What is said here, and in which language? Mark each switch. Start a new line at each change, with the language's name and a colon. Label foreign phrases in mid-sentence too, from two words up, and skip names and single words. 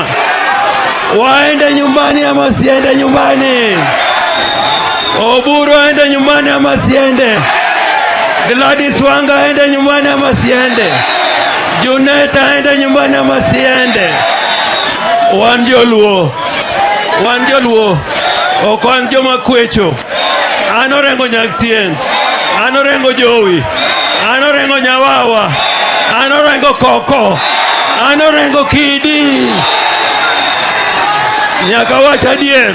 Swahili: Waende nyumbani ama siende nyumbani? Oburu aende nyumbani ama siende? Gladys Wanga aende nyumbani ama siende? Juneta aende nyumbani ama siende?
Luo (Kenya and Tanzania): Wanjoluo okwan joma kwecho. Anorengo Nyaktien, anorengo Jowi, anorengo Nyawawa, anorengo Koko, anorengo Kidi. Nyaka wacha dier.